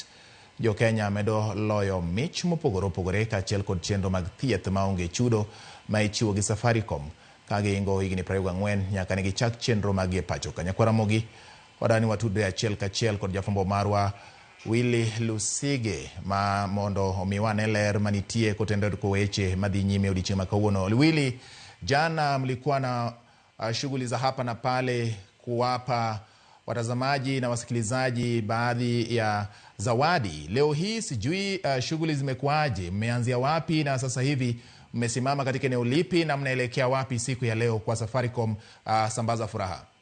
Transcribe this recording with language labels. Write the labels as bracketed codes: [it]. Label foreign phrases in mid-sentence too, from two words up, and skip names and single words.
[luo] Jo Kenya medo loyo mich mopogore kaachiel kod chenro mag thieth maonge chudo ma ichiwo gi Safaricom ka giingo higni 24 nyaka ne gichak chenro mag e pacho ka. Nyakwaramogi wadani watudre achiel kachiel kod jafwambo marwa Willy Lusige ma mondo omiwane ler manitie kotendo ko weche madhi nyime odiechieng' ma kawuono. [sw] Willy, jana mlikuwa na shughuli za hapa na pale kuwapa watazamaji na wasikilizaji baadhi ya zawadi. Leo hii sijui shughuli zimekuaje, mmeanzia wapi na sasa hivi mmesimama katika eneo lipi na mnaelekea wapi siku ya leo kwa Safaricom Sambaza Furaha?